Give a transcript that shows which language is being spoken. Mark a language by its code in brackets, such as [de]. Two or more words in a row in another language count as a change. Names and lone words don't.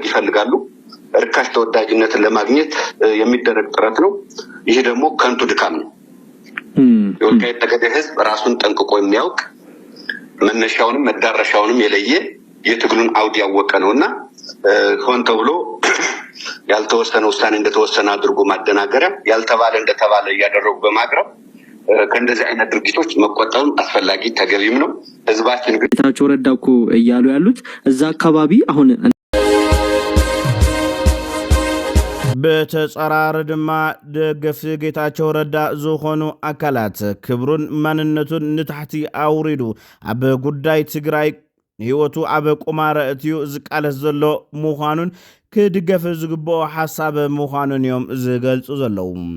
[am] ይፈልጋሉ ርካሽ ተወዳጅነትን ለማግኘት የሚደረግ ጥረት ነው ይሄ ደግሞ ከንቱ ድካም ነው የወልቃይት ጠገዴ ህዝብ ራሱን ጠንቅቆ የሚያውቅ መነሻውንም መዳረሻውንም የለየ የትግሉን አውድ ያወቀ ነውና ሆን ተብሎ ያልተወሰነ ውሳኔ እንደተወሰነ አድርጎ ማደናገሪያ ያልተባለ እንደተባለ ያደረጉ በማቅረብ ከእንደዚህ አይነት ድርጊቶች መቆጠብም አስፈላጊ ተገቢም ነው ህዝባችን ግን ጌታቸው ረዳ እኮ እያሉ ያሉት እዛ አካባቢ አሁን [ti] በተጻራር ድማ ደገፍ ጌታቸው ረዳ ዝኾኑ አካላት ክብሩን ማንነቱን ንታሕቲ አውሪዱ ኣብ ጉዳይ ትግራይ ህይወቱ አበ ቁማረ እትዩ ዝቃለስ ዘሎ ምዃኑን ክድገፍ ዝግብኦ ሓሳብ ምዃኑን እዮም ዝገልጹ ዘለዉ